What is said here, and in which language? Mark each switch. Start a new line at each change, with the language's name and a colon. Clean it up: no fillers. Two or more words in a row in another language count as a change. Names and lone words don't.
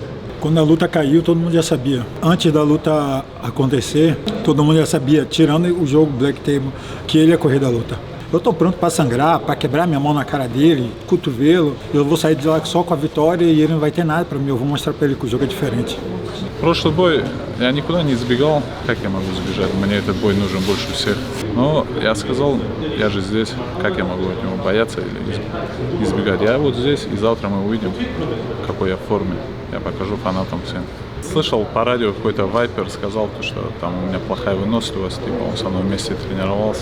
Portuguese: Quando a luta caiu, todo mundo já sabia. Antes da luta acontecer, todo mundo já sabia, tirando o jogo Black Table, que ele ia correr da luta. Eu tô pronto para sangrar, para quebrar minha mão na cara dele, cotovelo. Eu vou sair de lá só com a vitória e ele não vai ter nada para mim. Eu vou mostrar para ele que o jogo é diferente.
Russian: Прошлый бой я никуда не избегал. Как я могу сбежать? Мне этот бой нужен больше всех. Но я сказал, я же здесь, как я могу от него бояться или избегать? Я вот здесь, и завтра мы увидим, в какой я форме. Я покажу фанатам всем. Слышал по радио, какой-то вайпер сказал, что там у меня плохая выносливость, типа он со мной вместе тренировался.